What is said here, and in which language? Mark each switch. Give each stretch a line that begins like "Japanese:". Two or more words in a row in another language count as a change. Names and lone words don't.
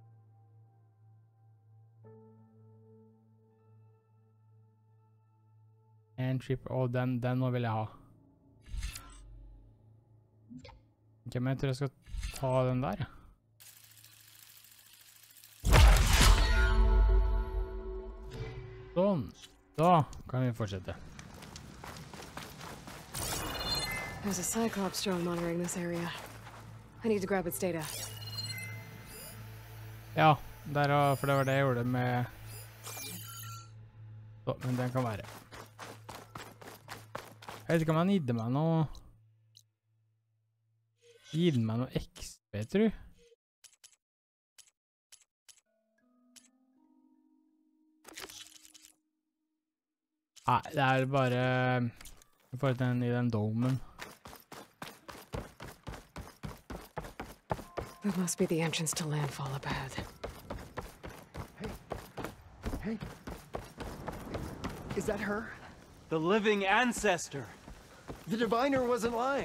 Norwegian: En trip, den nå vil jeg ha. Ok, men jeg tror jeg skal ta den der. Sånn. Da kan vi fortsette.
English: There's a Cyclops drone monitoring this area. I need to grab its data.
Norwegian: Ja, for det var det jeg gjorde med... Så, men den kan være. Jeg vet ikke om han gitt meg noe... Gitt meg noe XP, tror jeg. Nei, det er bare... Jeg får den i den domen.
English: That must be the entrance to landfall up ahead. Hey. Is that her? The living ancestor. The diviner wasn't lying.